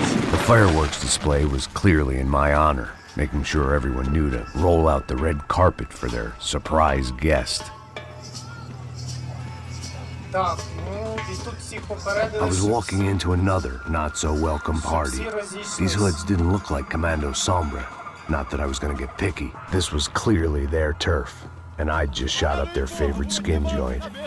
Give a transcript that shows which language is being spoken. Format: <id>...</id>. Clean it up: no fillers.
<en>The fireworks display was clearly in my honor, making sure everyone knew to roll out the red carpet for their surprise guest.</en> <uk>Так, ну і тут всіх попередили,</uk> <en>I was walking into another not-so-welcome party. These hoods didn't look like Commando Sombra. Not that I was gonna get picky. This was clearly their turf, and I'd just shot up their favorite skin joint.</en>